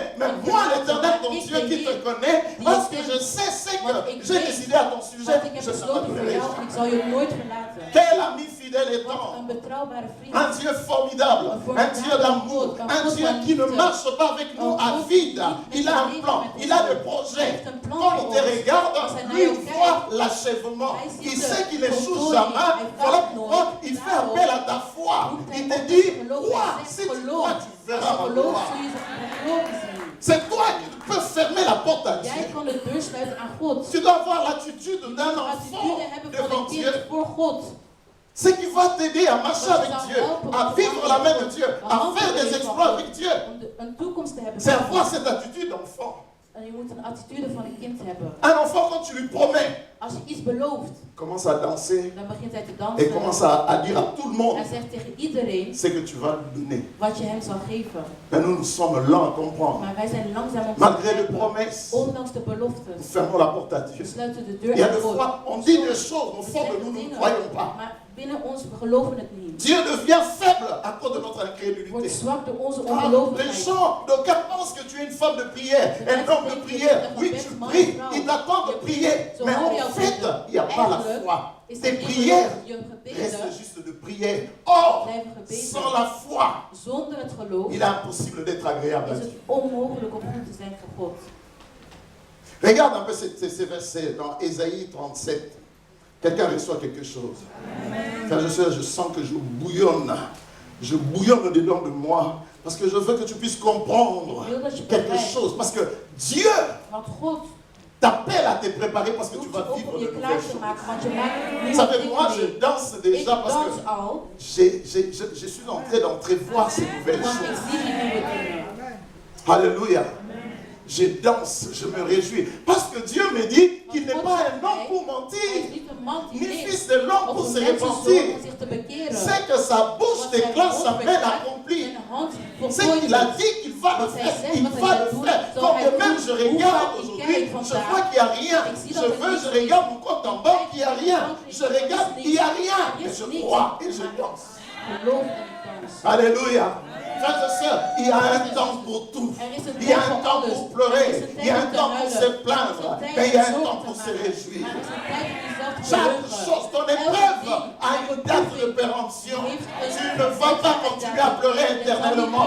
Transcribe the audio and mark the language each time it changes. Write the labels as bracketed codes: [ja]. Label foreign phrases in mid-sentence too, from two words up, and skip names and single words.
[fr] Mais moi, l'Éternel, ton Dieu qui te connaît, parce que je sais ce que j'ai décidé à ton sujet, [nl] Want ik heb [fr] je [nl] besloten voor [fr] t'abandonnerai. [nl] jou en ik zal je nooit verlaten. [fr] Quel ami fidèle et [nl] Wat [fr] tendre. [nl] een betrouwbare vriend. [fr] Un Dieu formidable, un Dieu d'amour, un Dieu qui ne marche pas avec nous à vide. Il a un plan, il a des projets. Quand il te regarde, lui il voit l'achèvement. Il sait qu'il n'échoue jamais. Voilà pourquoi il fait appel à ta foi. Il te dit, crois, si tu crois, tu verras ma [nl] Geloof [fr] gloire. [nl] zul je zijn glorie zien. [fr] C'est toi qui peux fermer la porte à Dieu. [nl] Jij kan de deur sluiten aan God. [fr] Tu dois avoir l'attitude [nl] Je [fr] d'un [nl] moet [fr] enfant [nl] attitude hebben van [fr] devant [nl] een [fr] Dieu. [nl] kind voor God. [fr] Ce qui va t'aider à marcher avec Dieu, à vivre la main de Dieu, à faire des exploits avec Dieu. [nl] Om een toekomst te hebben. [fr] C'est avoir cette attitude d'enfant. [nl] En je moet een attitude van een kind hebben. [fr] Un enfant, quand tu lui promets, [nl] Als je iets belooft, [fr] commence à danser [nl] dan begint hij te [fr] et [nl] dansen. [fr] commence à dire à tout le monde [nl] Hij zegt tegen iedereen [fr] ce que tu vas lui donner. [nl] wat je hem zal geven. [fr] Mais nous sommes lents à comprendre. [nl] Maar wij zijn langzaam om te [fr] Malgré les [nl] begrijpen. [fr] promesses, [nl] Ondanks de [fr] nous [nl] beloftes. [fr] fermons la porte à Dieu. [nl] We sluiten de [fr] Il [nl] deur [fr] y a [nl] aan [fr] des [nl] God. [fr] fois, on dit des choses, au [nl] We [fr] fond de [nl] zeggen [fr] nous, nous ne [nl] dingen, [fr] croyons pas. [nl] maar binnen ons we geloven het niet. [fr] Dieu devient faible à cause de notre [nl] Wordt [fr] incrédulité. [nl] zwak door onze [fr] Ah, les [nl] ongelovigheid. [fr] gens, d'aucuns pensent que tu es une femme de prière, un homme de prière. Oui, tu pries, ils t'attendent de prier. Mais en fait, il n'y a pas la foi. [nl] Is [fr] Tes [nl] het niet [fr] prières [nl] geloof, je [fr] restent [nl] gebeden [fr] juste de prière. Or, [nl] blijven gebeden. [fr] sans la foi, [nl] Zonder het geloof [fr] il est impossible d'être agréable à [nl] is het [fr] Dieu. [nl] onmogelijk om goed te zijn voor God. [fr] Regarde un peu ces versets dans Ésaïe 37. Quelqu'un reçoit quelque chose. Frères et sœurs, je sens que je bouillonne. Je bouillonne dedans de moi. Parce que je veux que tu puisses comprendre quelque chose. Parce que Dieu [nl] Want God [fr] t'appelles à te préparer parce que tu [nl] roept [fr] vas [nl] je op [fr] vivre [nl] om [fr] de [nl] je [fr] nouvelles [nl] klaar te [fr] choses. [nl] maken, want je maakt [fr] Vous [nl] nieuwe [fr] savez, moi, je [nl] dingen mee. [fr] danse [nl] Ik [fr] déjà parce [nl] dans [fr] que [nl] al, [fr] je suis en train d'entrevoir ces nouvelles [nl] want ik [fr] choses. [nl] zie die nieuwe dingen. [fr] Alléluia. Je danse, je me réjouis. Parce que Dieu me dit qu'il n'est pas un homme pour [nl] Hij [fr] mentir, [nl] is niet een man die [fr] ni [nl] leeft, [fr] fils de l'homme pour [nl] of [fr] se [nl] een mensenzoon [fr] repentir. [nl] om zich te bekeren. [fr] C'est que sa bouche [nl] Want zijn [fr] déclare sa [nl] mond [fr] main [nl] verklaart, [fr] accomplie. [nl] zijn hand [fr] C'est [nl] voltooid [fr] qu'il a [nl] is. [fr] dit qu'il va le [nl] Wat hij [fr] faire. [nl] zegt, [fr] Il [nl] wat hij [fr] va [nl] gaat [fr] le [nl] doen, [fr] faire. [nl] zal [fr] Quand [nl] hij [fr] de même [nl] doen. [fr] je [nl] Hoe [fr] regarde [nl] vaak ik [fr] aujourd'hui, [nl] kijk [fr] je [nl] vandaag, [fr] vois qu'il n'y a rien. [nl] ik zie [fr] Je [nl] dat er [fr] veux, [nl] niets [fr] je [nl] is. [fr] regarde mon compte en banque, il n'y a rien. [nl] Ik [fr] Je regarde, il n'y a rien. [nl] Er [fr] Mais [nl] is [fr] je [nl] niets. [fr] crois et je danse. [nl] Geloof en ik dans. [fr] Alléluia. Frères et sœurs, il y a un temps pour tout. Il y a un temps pour pleurer. Il y a un temps pour se plaindre. Mais il y a un temps pour se réjouir. Chaque chose, ton épreuve a une date de péremption. Tu ne vas pas continuer à pleurer éternellement.